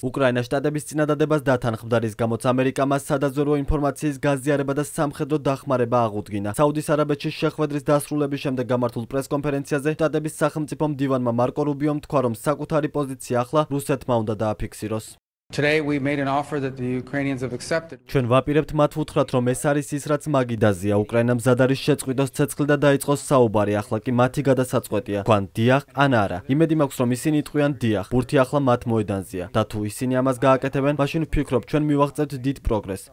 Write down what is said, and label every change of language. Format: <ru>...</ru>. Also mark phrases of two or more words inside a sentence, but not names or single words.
<ka>უკრაინა შტატების წინადადებას დათანხმდა, რის გამოც ამერიკამ მას სადაზვერვო ინფორმაციის გაზიარება და სამხედრო დახმარება აღუდგინა. საუდის არაბეთში შეხვედრის დასრულების შემდეგ გამართულ პრესკონფერენციაზე შტატების სახელმწიფო მდივანმა მარკო რუბიომ თქვა, რომ საკუთარი პოზიცია ახლა რუსეთმა უნდა დააფიქსიროს.</ka> <en>Today we made an offer that the Ukrainians have accepted.</en> <ka>ჩვენ ვაპირებთ მათ ვუთხრათ, რომ ეს არის ის, რაც მაგიდაზეა. უკრაინა მზად არის შეწყვიტოს ცეცხლი და დაიწყოს საუბარი. ახლა კი მათი გადასაწყვეტია. თქვან დიახ ან არა. იმედი მაქვს, რომ ისინი იტყვიან დიახ. ბურთი ახლა მათ მოედანზეა. და თუ ისინი ამას გააკეთებენ, მაშინ ვფიქრობ, ჩვენ მივაღწევთ დიდ პროგრესს.</ka>